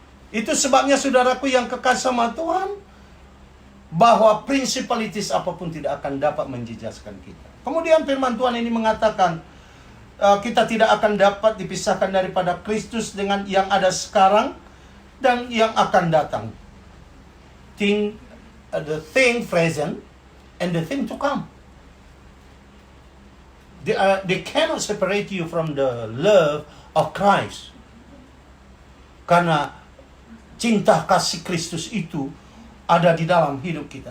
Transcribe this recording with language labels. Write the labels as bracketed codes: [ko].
[id] Itu sebabnya saudaraku yang kekasih sama Tuhan, bahwa principalities apapun tidak akan dapat menjejaskan kita. Kemudian firman Tuhan ini mengatakan, kita tidak akan dapat dipisahkan daripada Kristus dengan yang ada sekarang dan yang akan datang. [en] The thing present and the thing to come. They cannot separate you from the love of Christ. [id] Karena cinta kasih Kristus itu ada di dalam hidup kita.